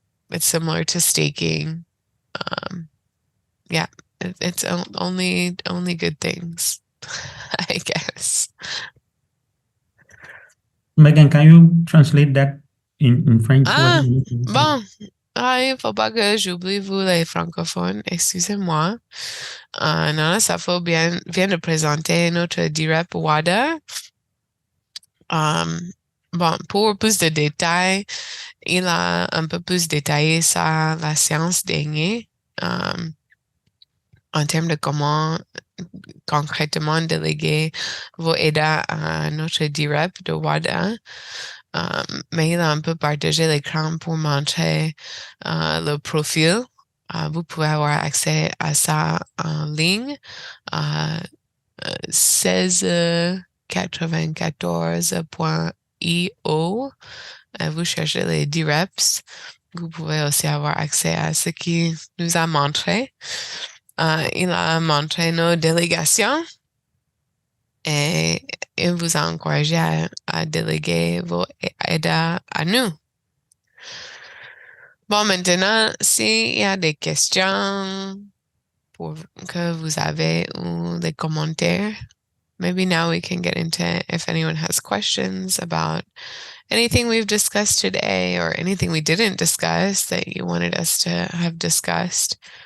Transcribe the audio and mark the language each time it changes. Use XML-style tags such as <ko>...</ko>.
<en>It's similar to staking. Yeah, it's only good things, I guess. Megan, can you translate that in French?</en> <fr>Bon. Il faut pas que j'oublie vous les francophones, excusez-moi. Nana Safo vient de présenter notre DREP WADA. Bon, pour plus de détails, il a un peu plus détaillé ça la séance dernière, en termes de comment concrètement déléguer vos ADA à notre DREP de WADA. Mais il a un peu partagé l'écran pour montrer le profil. Vous pouvez avoir accès à ça en ligne à 1694.io. Vous cherchez les DREPs. Vous pouvez aussi avoir accès à ce qu'il nous a montré. Il a montré nos délégations et il vous a encouragé à déléguer vos ADA à nous. Bon, maintenant, s'il y a des questions que vous avez ou des commentaires,</fr> <en>maybe now we can get into if anyone has questions about anything we've discussed today or anything we didn't discuss that you wanted us to have discussed.</en>